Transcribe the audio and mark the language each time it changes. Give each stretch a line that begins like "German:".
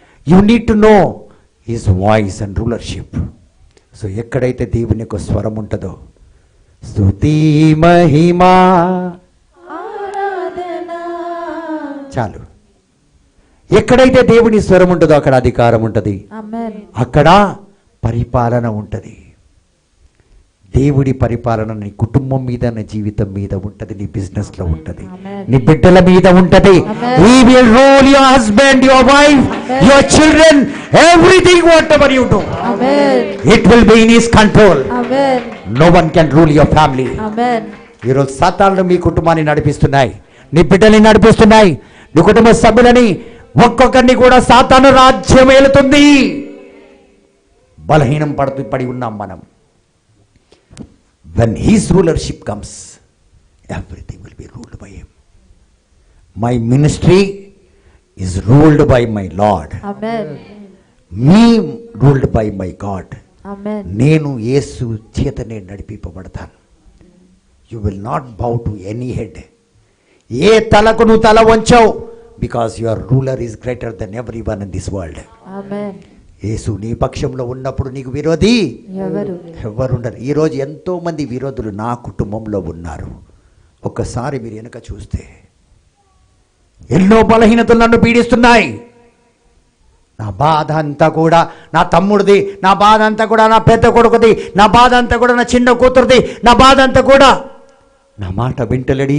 English: You need to know his voice and rulership.
Telugu: So ఎక్కడైతే దేవుని యొక్క స్వరం ఉంటుందో, స్తుతి మహిమా చాలు. ఎక్కడైతే దేవుని స్వరం ఉంటుందో అక్కడ అధికారం ఉంటుంది, అక్కడ పరిపాలన ఉంటుంది. దేవుడి పరిపాలన నీ కుటుంబం మీద, నీ జీవితం మీద ఉంటుంది, నీ బిజినెస్ లో ఉంటుంది, నీ బిడ్డల మీద ఉంటుంది.
English: He will rule your husband, your wife, your children, everything whatever you do. It will be in his control. No one can rule your family.
Telugu: ఈరోజు సాతానులు మీ కుటుంబాన్ని నడిపిస్తున్నాయి, నీ బిడ్డల్ని నడిపిస్తున్నాయి, నీ కుటుంబ సభ్యులని ఒక్కొక్కరిని కూడా సాతాను రాజ్యం ఏలుతుంది. బలహీనం పడి ఉన్నాం మనం.
English: When his rulership comes, everything will be ruled by him. My ministry is ruled by my Lord. Me ruled by my God.
Telugu: నేను యేసు చేతనే నడిపింపబడతాను.
English: You will not bow to any head.
Telugu: ఏ తలకు నువ్వు తల వంచావు,
English: because your ruler is greater than everyone in this world.
Telugu: యేసు నీ పక్షంలో ఉన్నప్పుడు నీకు విరోధి ఎవరుండరు. ఈరోజు ఎంతో మంది విరోధులు నా కుటుంబంలో ఉన్నారు. ఒక్కసారి మీరు వెనుక చూస్తే ఎన్నో బలహీనతలు నన్ను పీడిస్తున్నాయి. నా బాధ అంతా కూడా నా తమ్ముడిది, నా బాధ అంతా కూడా నా పెద్ద కొడుకుది, నా బాధ అంతా కూడా నా చిన్న కూతురుది, నా బాధ అంతా కూడా నా మాట వింటలేడు.